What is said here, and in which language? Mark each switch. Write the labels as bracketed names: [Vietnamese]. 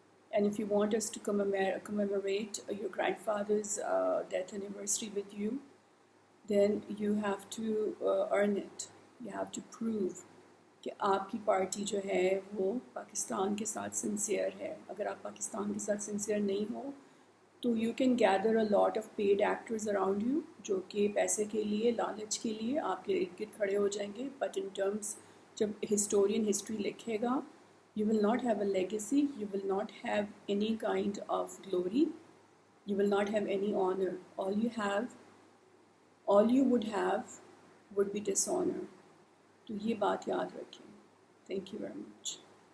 [English] And if you want us to commemorate your grandfather's death anniversary with you, then you have to earn it. You have to prove [Urdu] کہ آپ کی party جو ہے وہ پاکستان کے ساتھ سنسیئر ہے. اگر آپ پاکستان کے ساتھ سنسیئر نہیں ہو [English] تو you can gather a lot of paid actors around you [Urdu] جو کہ پیسے کے لیے لالچ کے لیے آپ کے ارد گرد کھڑے ہو جائیں گے، [English] but in terms [Urdu] جب ہسٹورین ہسٹری لکھے گا [English] you will not have a legacy, you will not have any kind of glory, you will not have any honor. All you would have would be dishonor. [Urdu] تو یہ بات یاد رکھیں. [English] Thank you very much.